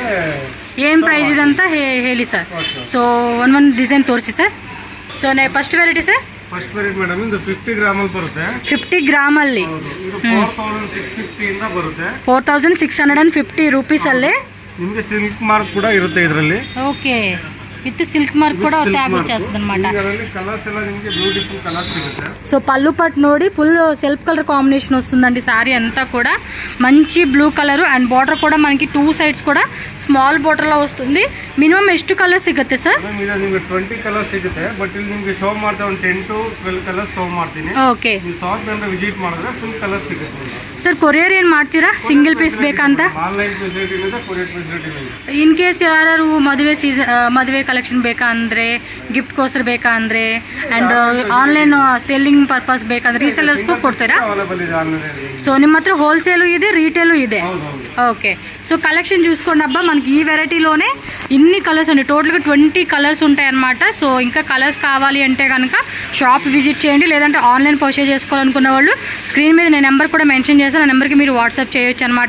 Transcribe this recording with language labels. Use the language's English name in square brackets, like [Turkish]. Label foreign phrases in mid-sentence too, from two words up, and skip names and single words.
[Kannada] ಏನು ಪ್ರೈಸ್ ಇದೆ ಅಂತ ಹೇಳಿ ಸರ್. ಸೊ ಒಂದೊಂದು ಡಿಸೈನ್ ತೋರಿಸಿ ಸರ್. [English] so first variety sir? first variety madam [Kannada] ಇದು 50 ಗ್ರಾಮಲ್ಲಿ ಬರುತ್ತೆ. 50 ಗ್ರಾಮಲ್ಲಿ ಇದು 4650 ಇಂದ ಬರುತ್ತೆ. 4650 ರೂಪೀಸ್ ಅಲ್ಲಿ ನಿಮಗೆ [English] silk mark [Kannada] ಕೂಡ ಇರುತ್ತೆ ಇದರಲ್ಲಿ. [Telugu] ఓకే. [English] with silk mark [Telugu] కూడా ట్యాగ్ వచ్చేస్తుంది అనమాట. [Kannada] కలర్స్ ಎಲ್ಲ ನಿಮಗೆ [English] beautiful colours [Kannada] ಸಿಗುತ್ತೆ. [Telugu] సో పళ్ళు పట్టు ನೋಡಿ [English] full self colour combination [Telugu] వస్తుందండి. సారీ అంతా కూడా మంచి [English] blue colour and border [Telugu] కూడా మనకి 2 సైడ్స్ కూడా [English] small border [Telugu] లా వస్తుంది. [Kannada] మినిమం ಎಷ್ಟು కలర్ ಸಿಗುತ್ತೆ ಸರ್? ನಿಮಗೆ 20 ಕಲರ್ಸ್ ಸಿಗುತ್ತೆ. ಬಟ್ ಇಲ್ಲಿ ನಿಮಗೆ ಶೋ ಮಾಡ್ತಾ ಒಂದು [English] 10 to 12 colours show [Kannada] ಮಾಡ್ತೀನಿ. ಓಕೆ. ನೀವು ಶಾಪ್ ಬಂದು ವಿಸಿಟ್ ಮಾಡಿದ್ರೆ [English] full colours [Kannada] ಸಿಗುತ್ತೆ. [English] sir courier [Kannada] ಏನು ಮಾಡ್ತೀರಾ? [English] single piece [Kannada] ಬೇಕಂತ? [English] online facility [Kannada] ಇದೆ, [English] courier facility [Kannada] ಇದೆ. [English] in case [Kannada] ಯಾರು ಮದುವೆ ಕಲೆಕ್ಷನ್ ಬೇಕಾ ಅಂದ್ರೆ, ಗಿಫ್ಟ್ ಕೋಸ್ಕರ ಬೇಕಾ ಅಂದ್ರೆ [English] and online selling purpose [Kannada] ಬೇಕಂದ್ರೆ ರೀಸೆಲ್ಲರ್ಸ್ಗೂ ಕೊಡ್ತೀರಾ? అవైలబుల్ ಇದೆ ಆನ್ಲೈನ್. సో ನಿಮ್ಮ ಹತ್ರ హోల్సేల్ ಇದೆ, రీటైల్ ಇದೆ. ఓకే. [English] so collection [Telugu] చూసుకోండి అబ్బా, మనకి ఈ వెరైటీలోనే ఇన్ని కలర్స్ అండి. టోటల్గా 20 కలర్స్ ఉంటాయి అన్నమాట. సో ఇంకా కలర్స్ కావాలి అంటే కనుక [English] shop visit [Telugu] చేయండి. లేదంటే [English] online purchase [Telugu] చేసుకోవాలనుకున్న వాళ్ళు స్క్రీన్ మీద నేను నెంబర్ కూడా మెన్షన్ చేస్తాను. ఆ నెంబర్కి మీరు వాట్సాప్ చేయొచ్చు అనమాట.